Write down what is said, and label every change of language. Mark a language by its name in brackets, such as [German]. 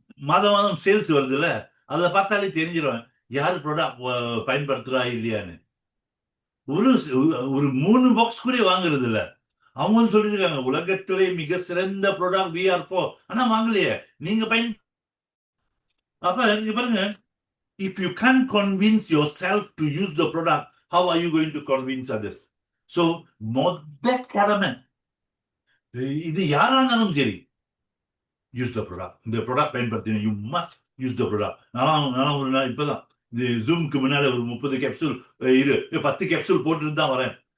[Tamil] மாதம் மாதம் சேல்ஸ் வருதுல்ல, அதை பார்த்தாலே தெரிஞ்சிடும் யாரு ப்ராடக்ட் பயன்படுத்துறா இல்லையான்னு. ஒரு 3 பாக்ஸ் கூட வாங்குறது இல்ல. அவங்க சொல்லிருக்காங்க உலகத்திலே மிக சிறந்த ப்ராடக்ட் VR4, ஆனா வாங்கலையே. நீங்க அப்ப நீங்க பாருங்க, [English] if you can't convince yourself to use the product, how are you going to convince others? [Tamil] So மொத்த கடமை இது யாரா இருந்தாலும் சரி, [English] Use the product. [Tamil] இந்த ப்ராடக்ட் பயன்படுத்தின, [English] You must use the product. [Tamil] நான் ஒரு நாள் இப்பதான் இந்த ஜூமுக்கு முன்னால ஒரு 30 கேப்சூல், இது 10 கேப்சூல் போட்டு தான் வரேன்.